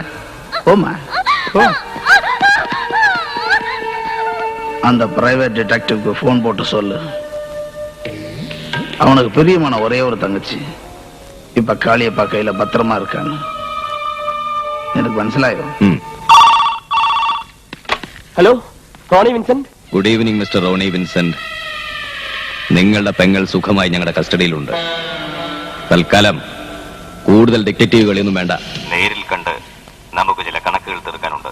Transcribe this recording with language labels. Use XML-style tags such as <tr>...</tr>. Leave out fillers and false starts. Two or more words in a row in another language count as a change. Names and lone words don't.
<ta>போமா போ. அந்த</ta> <en>private detective</en> <ta>போன் போட்டு சொல்லு, அவனுக்கு பிரியமான ஒரே ஒரு தங்கச்சி இப்ப காளியப்பா கையில பத்திரமா இருக்காங்க.</ta> <ml>எனக்கு മനസ്സിലായോ? ഹലോ, റോണി വിൻസെന്റ്.</ml> <en>good evening mister</en> <ml>റോണി വിൻസെന്റ്. നിങ്ങളുടെ പെങ്ങൾ സുഖമായി ഞങ്ങളുടെ കസ്റ്റഡിയിലുണ്ട്. തൽക്കാലം കൂടുതൽ ഡിറ്റക്റ്റീവുകളൊന്നും വേണ്ട. നേരിൽ കണ്ട് നമുക്ക് ചില കണക്കുകൾ തീർക്കാനുണ്ട്.</ml>